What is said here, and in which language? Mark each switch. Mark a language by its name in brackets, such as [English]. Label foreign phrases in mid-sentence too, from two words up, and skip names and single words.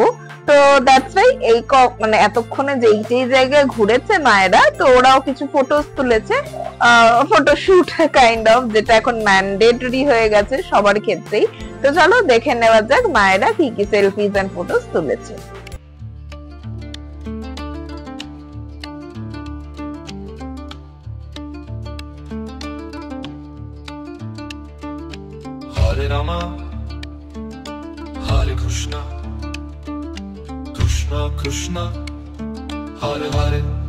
[Bangla] তো [English] that's why [Bangla] এই মানে এতক্ষণে যেই যেই জায়গায় ঘুরেছে মায়েরা, তো ওরাও কিছু ফটোস তুলেছে, [English] photoshoot kind of, [Bangla] যেটা এখন ম্যান্ডেটরি হয়ে গেছে সবার ক্ষেত্রেই। তো চলো দেখে নেওয়া যাক মায়েরা কি কি [English] selfies and photos [Bangla] তুলেছে। [Sanskrit] हरे राम हरे कृष्ण कृष्ण कृष्ण हरे हरे.